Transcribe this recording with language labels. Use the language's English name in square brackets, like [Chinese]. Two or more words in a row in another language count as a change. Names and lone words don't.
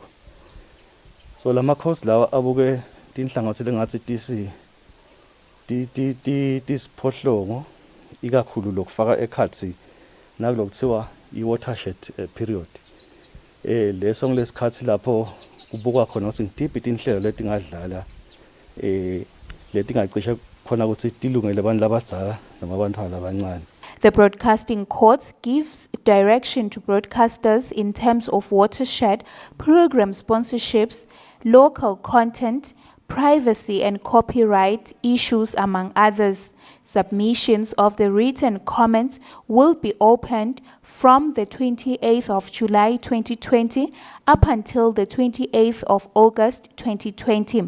[Swati] So lama-codes lawa abuke tinhlangothi lengathi tisiphohlongo ikakhulu lokufaka ekhathi nakulokuthiwa i- [English] watershed period. [Swati] Leso ngilesikhathi lapho kubukwa khona ukuthi ngidiphi inhlelo letingadlala letingacishe khona ukuthi tilungele abantu labadala noma abantwana abancane. [English] The broadcasting codes gives direction to broadcasters in terms of watershed, program sponsorships, local content, privacy and copyright issues, among others. Submissions of the written comments will be opened from the 28th of July 2020 up until the 28th of August 2020.